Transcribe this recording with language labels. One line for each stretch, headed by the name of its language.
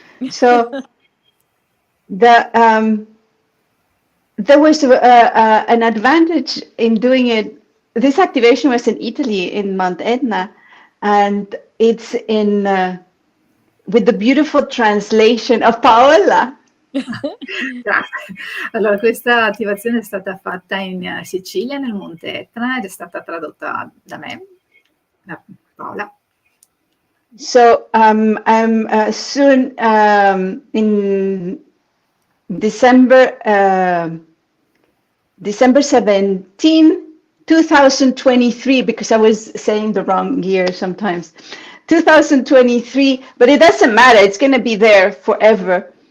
English: So there was an advantage in doing it. This activation was in Italy, in Mount Etna, and it's in with the beautiful translation of Paola.
Italian: Grazie. Allora, questa attivazione è stata fatta in Sicilia, nel Monte Etna, ed è stata tradotta da me, da Paola.
English: So I'm soon in December 17, 2023, because I was saying the wrong year sometimes. 2023, but it doesn't matter. It's going to be there forever.